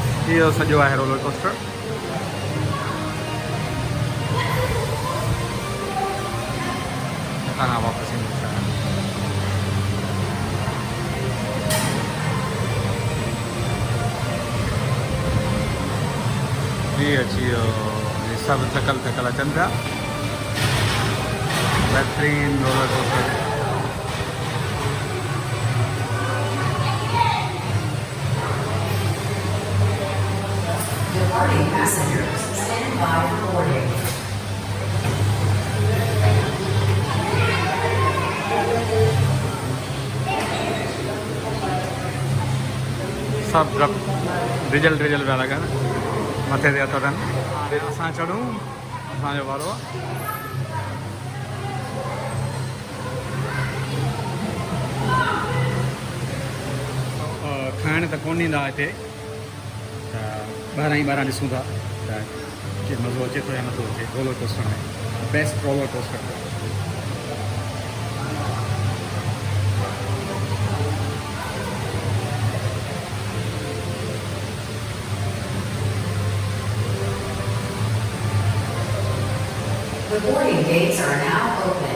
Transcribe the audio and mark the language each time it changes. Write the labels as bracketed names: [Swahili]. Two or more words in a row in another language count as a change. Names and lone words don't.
[Sindhi] अची वियो सॼो आहे [English] roller coaster. [Sindhi] हितां खां वापसि ईंदो छा जी अची वियो। हे सभु थकल थकल अचनि पिया। बहितरीन [English] roller coaster. Departing passengers, stand by for boarding. [Sindhi] सब डप डिजल डिजल पिया लॻनि मथे ते हथ अथनि। असां चढ़ूं असांजो वारो आहे। खाइण त कोन ईंदा हिते त ॿाहिरां ई ॿाहिरां ॾिसूं था त कि मज़ो अचे थो या नथो अचे [English] roller coaster [Sindhi] में। [English] best roller coaster. The boarding gates are now open.